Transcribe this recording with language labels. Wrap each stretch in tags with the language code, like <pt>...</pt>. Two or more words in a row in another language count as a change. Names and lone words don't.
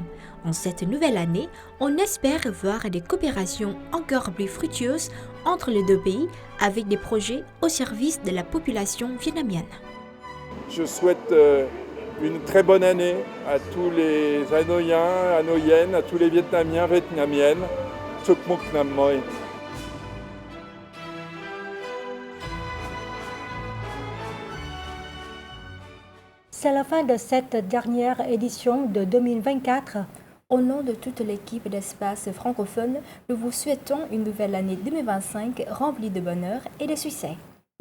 <fr>En cette nouvelle année, on espère voir des coopérations encore plus fructueuses entre les deux pays avec des projets au service de la population vietnamienne. Je souhaite une très bonne année à tous les Hanoïens, Hanoïennes, à tous les Vietnamiens, Vietnamiennes.</fr> <vi>Chúc mừng năm mới.</vi> <fr>C'est la fin de cette dernière édition de 2024. Au nom de toute l'équipe d'Espace francophone, nous vous souhaitons une nouvelle année 2025 remplie de bonheur et de succès.</fr>